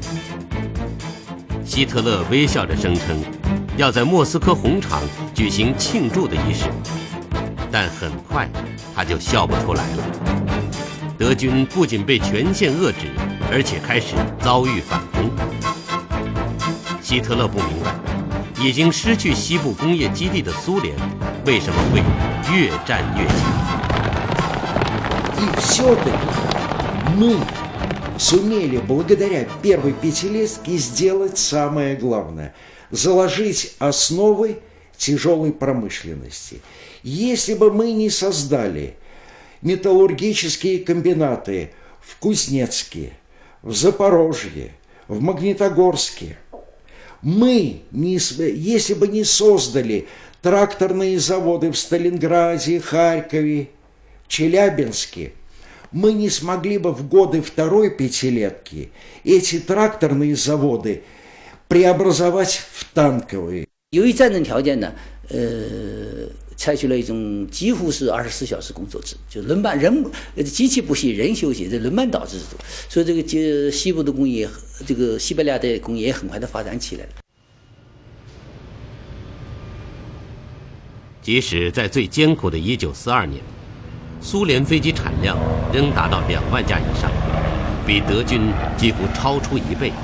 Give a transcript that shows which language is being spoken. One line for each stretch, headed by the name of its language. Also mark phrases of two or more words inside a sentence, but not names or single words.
Chinese: 希特勒微笑着声称，要在莫斯科红场举行庆祝的仪式，但很快他就笑不出来了。德军不仅被全线遏制，而且开始遭遇反攻。希特勒不明白，已经失去西部工业基地的苏联为什么会越战越强。
Russian: И все-таки мы сумели благодаря первой пятилетке сделать самое главное – заложить основы тяжелой промышленности. Если бы мы не создали металлургические комбинаты в Кузнецке, в Запорожье, в Магнитогорске, если бы не создали тракторные заводы в Сталинграде, Харькове, Челябинске, мы не смогли бы в годы второй пятилетки эти тракторные заводы преобразовать в танковые.
Chinese: 由于战争条件呢，采取了一种几乎是24小时工作制，就轮班机器不息，人休息，这轮班导制制度，所以这个西部的工业，这个西伯利亚的工业很快的发展起来了。即使在最艰苦的1942年，苏联飞机产量仍达到2万架以上，比德军几乎超出1倍。